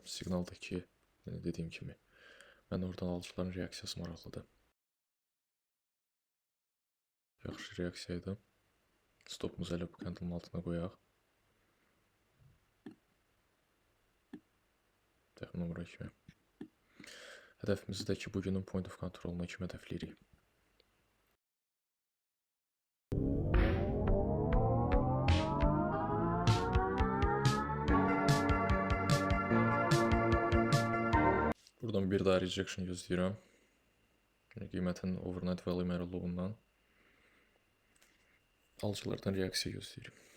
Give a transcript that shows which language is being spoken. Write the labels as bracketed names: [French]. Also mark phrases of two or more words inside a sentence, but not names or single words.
[Azerbaijani] Siqnaldakı, dediyim kimi, mən oradan alıcıların reaksiyası maraqlıdır. Yaxşı reaksiyaydı. Stopumuzu elə bu candle'ın altına qoyaq. Təxminən bura kimi. Hədəfimizi də ki, bugünün [English] point of control'una [Azerbaijani] kimi hədəfləyirik. Buradan bir daha rejection gözləyirəm. Qiymətin [English] overnight volume area low-undan [Azerbaijani] alıcılardan reaksiya gözləyirim.